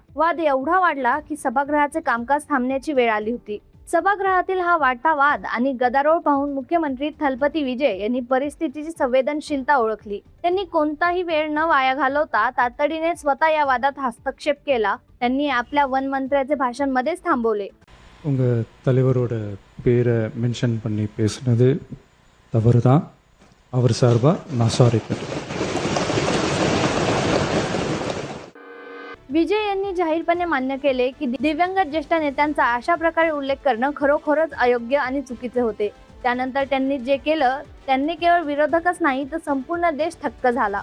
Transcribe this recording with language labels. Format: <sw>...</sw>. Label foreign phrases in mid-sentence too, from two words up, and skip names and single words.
<mr>वाद एवढा वाढला की सभागृहाचे कामकाज थांबण्याची वेळ आली होती. सभागृहातील हा वाढता वाद आणि गदारोळ पाहून मुख्यमंत्री थलपती विजय यांनी परिस्थितीची संवेदनशीलता ओळखली. त्यांनी कोणताही वेळ न वाया घालवता तातडीने स्वतः या वादात हस्तक्षेप केला. त्यांनी आपल्या वन मंत्र्याचे भाषण मध्येच थांबवले.</mr> <ta>உங்க தலைவரோட பேரை மென்ஷன் பண்ணி பேசுனது தவறு தான். அவர் சார்பா நான் சாரி கேட்டேன்.</ta> <mr>विजय यांनी जाहीरपणे मान्य केले की दिवंगत ज्येष्ठ नेत्यांचा अशा प्रकारे उल्लेख करणं खरोखरच अयोग्य आणि चुकीचे होते. त्यानंतर त्यांनी जे केलं त्यांनी केवळ विरोधकच नाही तर संपूर्ण देश थक्क झाला.</mr>